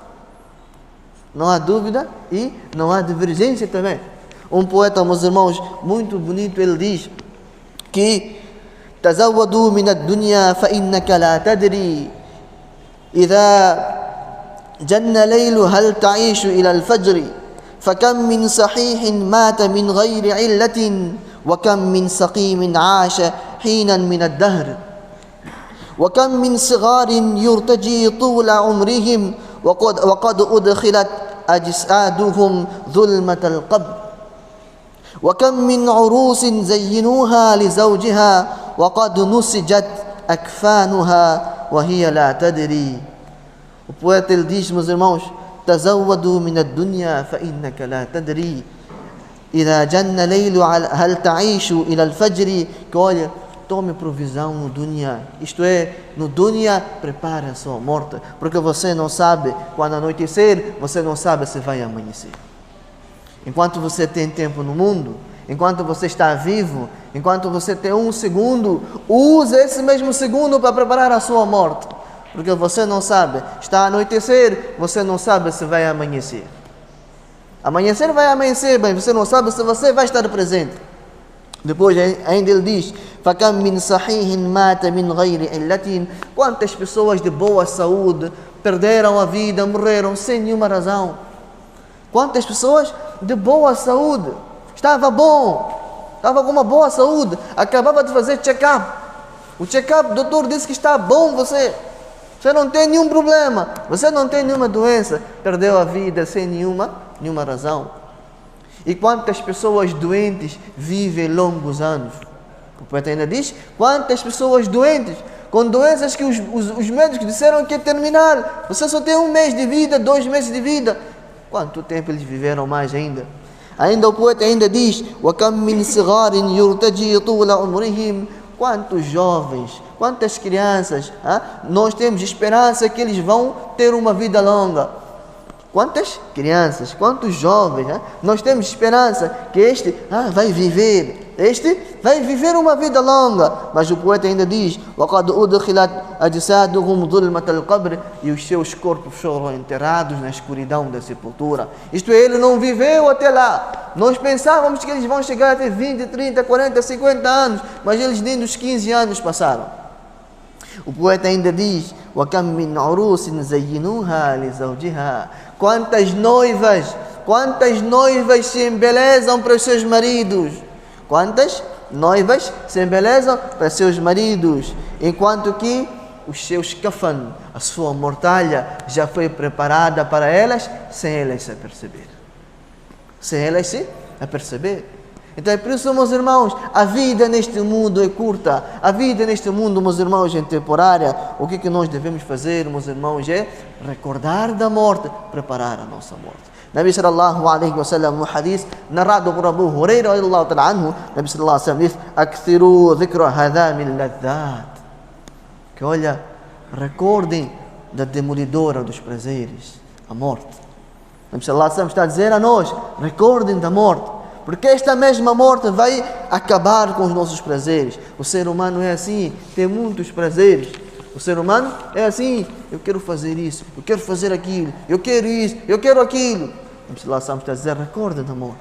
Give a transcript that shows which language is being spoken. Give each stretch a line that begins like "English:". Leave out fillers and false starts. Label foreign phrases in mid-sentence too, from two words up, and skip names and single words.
Portuguese: Não há dúvida e não há divergência também. Um poeta, meus irmãos, muito bonito, ele diz que
Arabic: تزودوا من الدنيا فإنك لا تدري إذا جن ليل هل تعيش إلى الفجر فكم من صحيح مات من غير علة وكم من سقيم عاش حينا من الدهر وكم من صغار يرتجي طول عمرهم وقد أدخلت أجسادهم ظلمة القبر وكم من عروس زينوها لزوجها وقد نسجت أكفانها وهي لا تدري.
Portuguese: O poeta ele diz, meus irmãos:
Arabic: تزودوا من الدنيا فإنك لا تدري إذا جن ليل هل تعيش إلى الفجر.
Portuguese: Que olha, tome provisão no dunya, isto é, no dunya prepare a sua morte, porque você não sabe quando anoitecer, você não sabe se vai amanhecer. Enquanto você tem tempo no mundo, enquanto você está vivo, enquanto você tem um segundo, use esse mesmo segundo para preparar a sua morte, porque você não sabe, está a anoitecer, você não sabe se vai amanhecer. Amanhecer vai amanhecer bem, você não sabe se você vai estar presente. Depois ainda ele diz:
Arabic: فَكَمْ مِنْ صَحِيحٍ مَاتَ مِنْ غَيْرِ عِلَّةٍ.
Portuguese: Quantas pessoas de boa saúde perderam a vida, morreram sem nenhuma razão. Quantas pessoas de boa saúde, estava bom, estava com uma boa saúde, acabava de fazer check-up. O check-up, o doutor disse que está bom, você não tem nenhum problema, você não tem nenhuma doença, perdeu a vida sem nenhuma razão. E quantas pessoas doentes vivem longos anos? O poeta ainda diz: quantas pessoas doentes, com doenças que os médicos disseram que ia terminar, você só tem 1 mês de vida, 2 meses de vida. Quanto tempo eles viveram mais ainda? Ainda o poeta ainda diz:
Arabic: وَكَمْ مِنْ صِغَارٍ يُرْتَجِي طُولَ عُمْرِهِمْ.
Portuguese: Quantos jovens, quantas crianças, nós temos esperança que eles vão ter uma vida longa. Quantas crianças, quantos jovens, nós temos esperança que este vai viver, Este vai viver uma vida longa, mas o poeta ainda diz:
Arabic: وَقَدْ أُدْخِلَتْ أَجْسَادُهُمْ ظُلْمَةَ الْقَبْرِ,
Portuguese: e os seus corpos foram enterrados na escuridão da sepultura. Isto é, ele não viveu até lá. Nós pensávamos que eles vão chegar até 20, 30, 40, 50 anos, mas eles nem dos 15 anos passaram. O poeta ainda diz:
Arabic: وَكَمْ مِنْ عُرُوسٍ زَيِّنُوهَا لِزَوْجِهَا,
Portuguese: quantas noivas se embelezam para os seus maridos. Quantas noivas se embelezam para seus maridos, enquanto que os seus kafan, a sua mortalha, já foi preparada para elas, sem elas se aperceber. Então é por isso, meus irmãos, a vida neste mundo é curta. A vida neste mundo, meus irmãos, é temporária. O que nós devemos fazer, meus irmãos, é recordar da morte, preparar a nossa morte.
Arabic: نبي صلى الله عليه وسلم,
Portuguese: no hadith narrado por Abu Huraira
Arabic: رضي الله تعالى عنه, نبي صلى الله عليه وسلم
Portuguese: diz:
Arabic: "أكثروا ذكر هاذم اللذات",
Portuguese: que olha, recordem da demolidora dos prazeres, a morte.
Arabic: نبي صلى الله عليه وسلم
Portuguese: está a dizer a nós: recordem da morte, porque esta mesma morte vai acabar com os nossos prazeres. O ser humano é assim, tem muitos prazeres. O ser humano é assim: eu quero fazer isso, eu quero fazer aquilo, eu quero isso, eu quero aquilo. Lá estamos a dizer: recorda da morte.